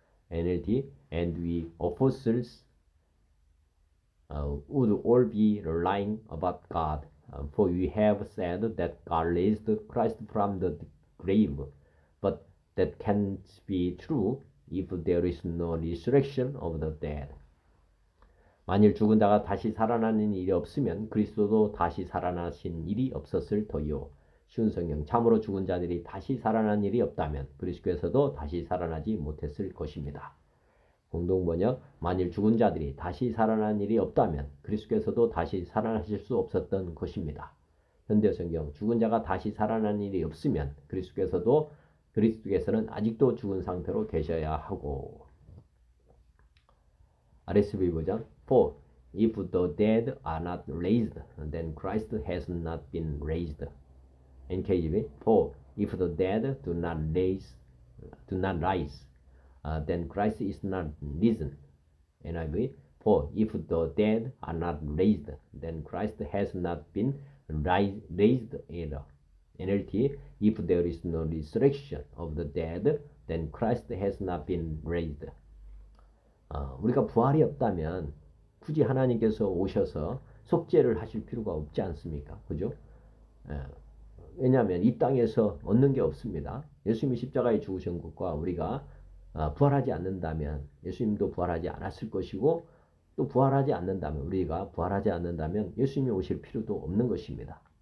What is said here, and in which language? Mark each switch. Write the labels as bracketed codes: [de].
[en] NLT, and we apostles would all be lying about God, for we have said that God raised Christ from the grave, but that can't be true if there is no resurrection of the dead. [ko] 만일 죽은 자가 다시 살아나는 일이 없으면 그리스도도 다시 살아나신 일이 없었을 터이요. 쉬운 성경, 참으로 죽은 자들이 다시 살아난 일이 없다면 그리스도께서도 다시 살아나지 못했을 것입니다. 공동번역, 만일 죽은 자들이 다시 살아난 일이 없다면 그리스도께서도 다시 살아나실 수 없었던 것입니다. 현대성경, 죽은 자가 다시 살아난 일이 없으면 그리스도께서는 아직도 죽은 상태로 계셔야 하고. [en] RSV 버전, For if the dead are not raised, then Christ has not been raised. NKJV, For if the dead do not rise, then Christ is not risen. NIV, For if the dead are not raised, then Christ has not been raised either. NLT, if there is no resurrection of the dead, then Christ has not been raised. [ko] 우리가 부활이 없다면 굳이 하나님께서 오셔서 속죄를 하실 필요가 없지 않습니까? 그죠? 왜냐하면 이 땅에서 얻는 게 없습니다. 예수님이 십자가에 죽으신 것과 우리가 부활하지 않는다면 예수님도 부활하지 않았을 것이고, 또 부활하지 않는다면, 우리가 부활하지 않는다면 예수님이 오실 필요도 없는 것입니다.